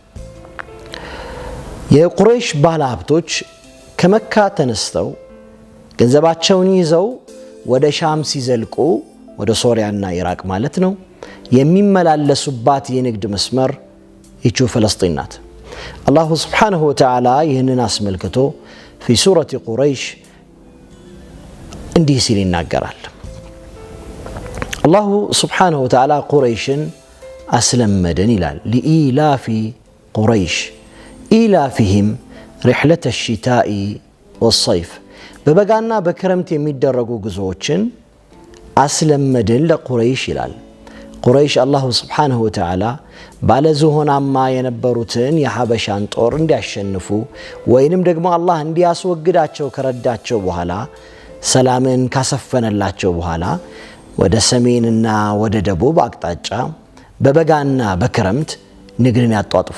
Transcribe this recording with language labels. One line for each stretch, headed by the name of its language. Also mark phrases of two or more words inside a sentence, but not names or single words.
Amharic: የቁረይሽ ባለሀብቶች ከመካ ተነስተው ገንዘባቸውን ይዘው ወደ ሻም ሲዘልቁ ወደ ሶሪያና ኢራቅ ማለት ነው የሚመላለሱባት የንግድ መስመር ይቺው ፍልስጤም ናት።
Arabic: الله سبحانه وتعالى
Amharic: ይህንን አስመልክቶ
Arabic: في سورة قريش
Amharic: እንዲህ ሲል ይናገራል።
Arabic: الله سبحانه وتعالى
Amharic: ቁረይሽን አስለመደን ይላል።
Arabic: لإيلاف قريش إيلافهم رحلة الشتاء والصيف
Amharic: በበጋና በክረምት የሚደረጉ ጉዞዎችን አስለመደን ለቁረይሽ ይላል። ቁረይሽ
Arabic: الله سبحانه وتعالى
Amharic: ባለዝሆናማ የነበሩትን የሐበሻን ጦር እንዲያሸንፉ ወይንም ደግሞ አላህ እንዲያስወግዳቸው ከረዳቸው በኋላ ሰላምን ካሰፈነላቸው በኋላ ወደ ሰሜንና ወደ ደቡብ አቅጣጫ በበጋና በክረምት ንግድን ያጧጥፉ